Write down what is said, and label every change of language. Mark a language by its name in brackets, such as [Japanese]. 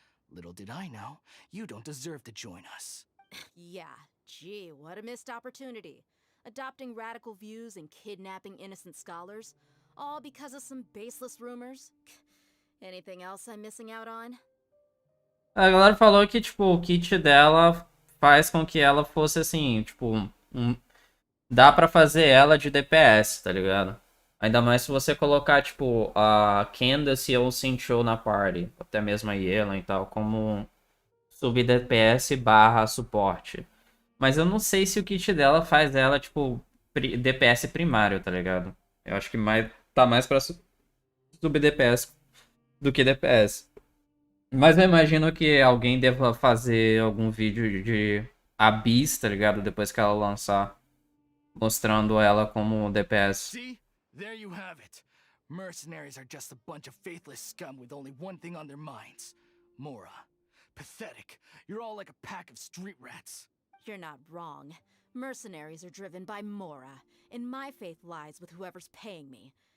[English] Little did I know, you don't deserve to join us. Yeah, gee, what a missed opportunity. Adopting radical views and kidnapping innocent scholars, all because of some baseless rumors. Anything else I'm missing out on? [Portuguese] A galera falou que, tipo, o kit dela faz com que ela fosse, assim, tipo, dá pra fazer ela de DPS, tá ligado? Ainda mais se você colocar, tipo, a Candace ou o Sincho na party, até mesmo a Yelan e tal, como sub-DPS barra suporte. Mas eu não sei se o kit dela faz ela, tipo, DPS primário, tá ligado? Eu acho que tá mais pra sub-DPS do que DPS. Mas eu imagino que alguém deva fazer algum vídeo de Abyss, tá ligado? Depois que ela lançar. mostrando ela como DPS. [English] See? There you have it. Mercenaries are just a bunch of faithless scum with only one thing on their minds. Mora. Pathetic. You're all like a pack of street rats. You're not wrong. Mercenaries are driven by Mora, and my faith lies with whoever's paying me.